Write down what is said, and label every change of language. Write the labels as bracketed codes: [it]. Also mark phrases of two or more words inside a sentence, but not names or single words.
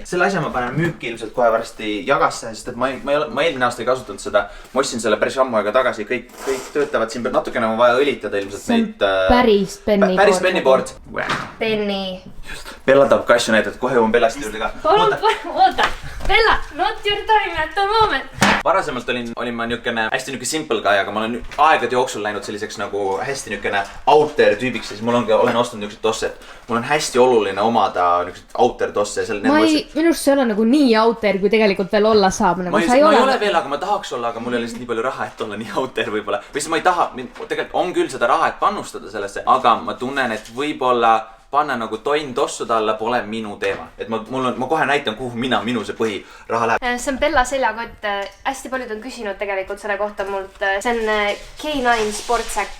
[et] Selle asja ma panen müüki ilmselt kohe varsti jagasse, sest et ma eelmine aasta ei kasutanud seda, ma ostsin selle päris ammu aega tagasi, kõik töötavad siin, natukene on vaja õlitada ilmselt neid... Päris pennyboard. Penny. Bella tahab ka asju näidata, kohe jõuan Bellast juurde ka. Oota, [en] Bella, not your time at the moment. [et] Varasemalt olin ma niukene hästi niuke [en] simple guy, [et] aga ma olen aegade jooksul läinud selliseks nagu hästi niukene [en] out there [et] tüübiks, siis mul olen ostnud niuksed tosse, et mul on hästi oluline omada niuksed [en] out there [et] tosse. Minust see ei ole nagu nii [en] out there, [et] kui tegelikult veel olla saab. Ma ei ole veel, aga ma tahaks olla, aga mul ei ole lihtsalt nii palju raha, et olla nii [en] out there [et] võib-olla. Või siis ma ei taha, tegelikult on küll seda raha, et pannustada sellesse, aga ma tunnen, et võib-olla panna nagu tonn tossude alla pole minu teema. Et ma kohe näitan, kuhu minu see põhiraha läheb. See on Bella seljakott. Hästi paljud on küsinud tegelikult selle kohta mult. See on K9 sportsäkk.